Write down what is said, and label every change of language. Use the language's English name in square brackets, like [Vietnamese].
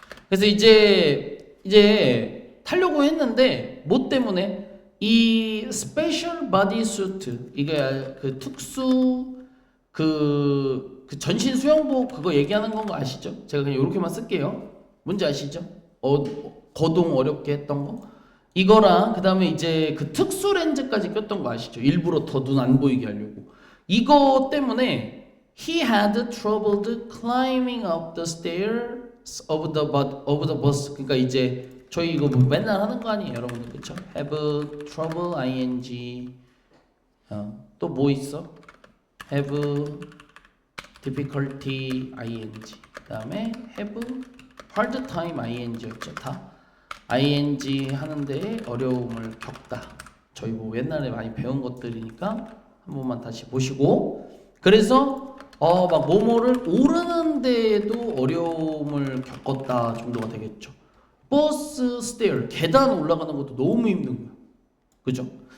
[Korean] 그래서 이제 타려고 했는데 뭐 때문에 이 [English] special body suit [Korean] 이게 그 특수 그 전신 수영복 그거 얘기하는 건 거 아시죠? 제가 그냥 이렇게만 쓸게요. 뭔지 아시죠? 거동 어렵게 했던 거. 이거랑 그 다음에 이제 그 특수 렌즈까지 꼈던 거 아시죠? 일부러 더 눈 안 보이게 하려고. 이거 때문에 [English] he had trouble climbing up the stairs of the bus. [Korean] 그러니까 이제 저희 이거 뭐 맨날 하는 거 아니에요, 여러분들 그렇죠? [English] have trouble ing [Korean] 또 뭐 있어? [English] have difficulty ing [Korean] 그다음에 [English] have hard time ing였죠. [Korean] 다 ing 하는데 어려움을 겪다. 저희 뭐 옛날에 많이 배운 것들이니까 한 번만 다시 보시고 그래서 막 뭐뭐를 오르는데도 어려움을 겪었다 정도가 되겠죠. 버스 스테어 계단 올라가는 것도 너무 힘든 거야. 그죠?